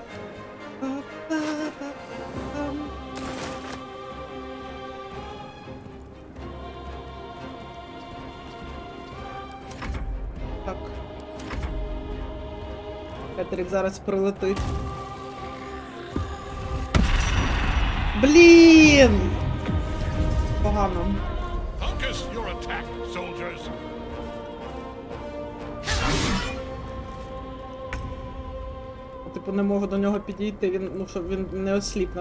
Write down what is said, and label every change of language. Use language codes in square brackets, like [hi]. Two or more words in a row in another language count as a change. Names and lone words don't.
[uk] Так. Кетрік зараз прилетить. Блін! Погано. [en] Focus your attack, soldiers. [uk] Типу, не можу до нього підійти, він, ну, щоб він не осліпне.